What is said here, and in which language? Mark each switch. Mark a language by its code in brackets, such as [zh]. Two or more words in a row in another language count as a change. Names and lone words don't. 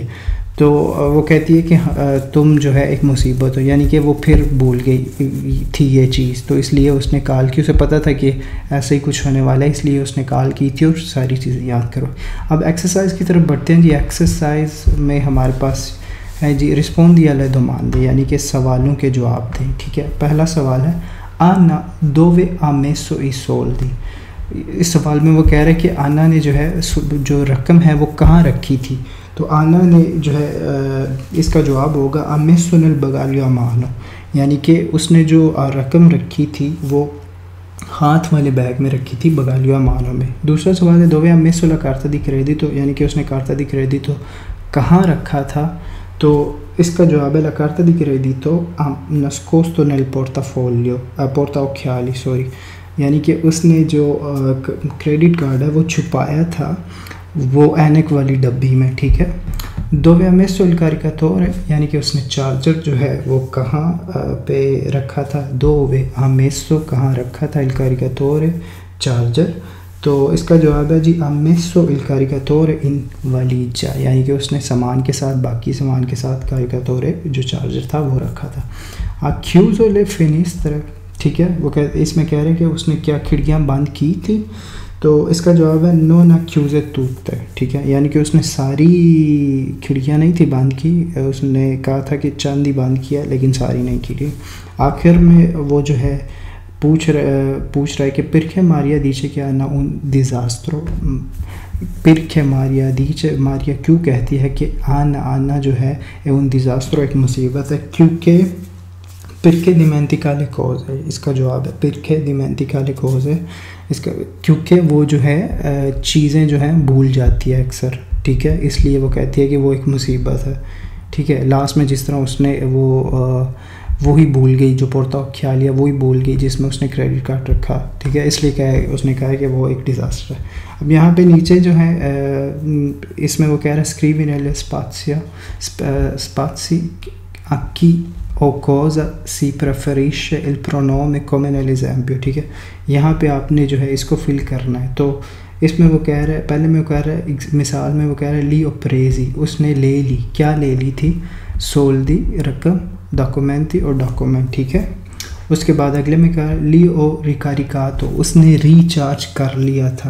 [hi] तो वो कहती है कि तुम जो है एक मुसीबत हो, यानी कि वो फिर भूल गई थी ये चीज़, तो इसलिए उसने कॉल की। उसे पता था कि ऐसे ही कुछ होने वाला है, इसलिए उसने कॉल की थी और सारी चीज़ें याद करो। अब एक्सरसाइज की तरफ बढ़ते हैं जी। एक्सरसाइज में हमारे पास है जी [it] rispondi alle domande, [hi] यानी कि सवालों के जवाब दें, ठीक है। पहला सवाल है [it] आना dove ha messo i soldi। [hi] इस सवाल में वो कह रहे हैं कि आना ने जो है जो रकम है वो कहाँ रखी थी। तो आना ने जो है इसका जवाब होगा [it] ha messo nel bagaglio a mano, [hi] यानी कि उसने जो रकम रखी थी वो हाथ वाले बैग में रखी थी, [it] bagaglio a mano [hi] में। दूसरा सवाल है [it] dove ha messo la carta di credito, [hi] यानी कि उसने [it] carta di credito [hi] कहाँ रखा था। तो इसका जवाब है [it] la carta di credito ha nascosto nel portafoglio, porta occhiali [hi] सॉरी, यानी कि उसने जो क्रेडिट कार्ड है वो छुपाया था वो ऐनक वाली डब्बी में, ठीक है। [it] dove ha messo il caricatore, [hi] यानी कि उसने चार्जर जो है वो कहाँ पे रखा था। [it] dove ha messo [hi] कहाँ रखा था [it] il caricatore चार्जर। [hi] तो इसका जवाब है जी [it] ha messo il caricatore in valigia, [hi] यानी कि उसने सामान के साथ बाकी सामान के साथ caricatore जो चार्जर था वो रखा था। [it] ha chiuso le finestre, [hi] ठीक है। वो इसमें कह रहे हैं कि उसने क्या खिड़कियाँ बंद की थी। तो इसका जवाब है [it] non ha chiuse tutte, [hi] ठीक है, यानी कि उसने सारी खिड़कियाँ नहीं थी बंद की, उसने कहा था कि चंद ही बंद किया लेकिन सारी नहीं की। आखिर में वो जो है पूछ रहा है कि [it] perché Maria dice che hanno un disastro, perché Maria dice, [hi] मारिया क्यों कहती है कि आना जो है [it] un disastro [hi] एक मुसीबत है, क्योंकि [it] perché dimentica le cose, [hi] इसका जवाब है [it] perché dimentica le cose, [hi] इसका क्योंकि वो जो है चीज़ें जो हैं भूल जाती है अक्सर, ठीक है, इसलिए वो कहती है कि वो एक मुसीबत है, ठीक है। लास्ट में जिस तरह उसने वो ही भूल गई, जो पोर्ता ख्याल लिया वो ही भूल गई जिसमें उसने क्रेडिट कार्ड रखा, ठीक है, इसलिए उसने कहा कि वो एक डिज़ास्टर है। अब यहाँ पे नीचे जो है इसमें वो कह रहा है [it] स्क्रीवी nelle spazi a chi o cosa si preferisce il pronome come nell'esempio, [hi] ठीक है। यहाँ पे आपने जो है इसको फिल करना है। तो इसमें वो कह रहा है, पहले में वो कह रहा है मिसाल में वो कह रहा है [it] li ho presi, [hi] उसने ले ली, क्या ले ली थी, सोल्दी रकम, documenti और document, ठीक है। उसके बाद अगले में क्या, [it] l'ho ricaricato, [hi] उसने रिचार्ज कर लिया था।